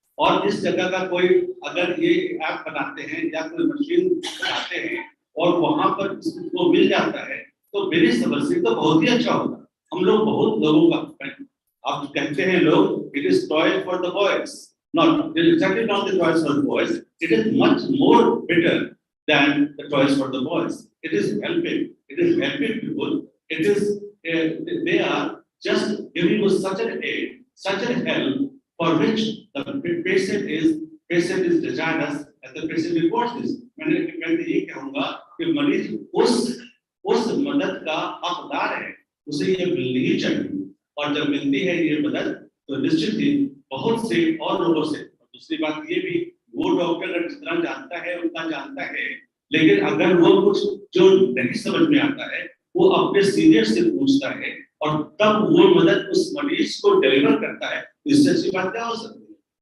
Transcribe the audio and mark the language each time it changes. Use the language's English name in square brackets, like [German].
[Hindi] और इस जगह का कोई अगर ये ऐप बनाते हैं या कोई मशीन बनाते हैं और वहां पर इसको मिल जाता है तो मेरी समझ से तो बहुत ही अच्छा होगा। हम लोग बहुत लोगों का, आप कहते हैं लोग [English] It is toy for the boys, not exactly not the toys for the boys, it is much more better than the toys for the boys. It is helping people, it is they are just giving you such an help for which the patient is desirous and the patient reports this. [Hindi] मैं ये कहूँगा कि मरीज उस मदद का हकदार है, उसे ये मिलनी ही चाहिए। और जब मिलती है ये मदद तो निश्चित ही बहुत से और लोगों से। दूसरी बात ये भी, वो डॉक्टर जितना जानता है उतना जानता है, लेकिन अगर वो कुछ जो नहीं समझ में आता है वो अपने सीनियर से पूछता है और तब वो मदद उस मरीज को डिलीवर करता है, इससे अच्छी बात क्या हो सकती है।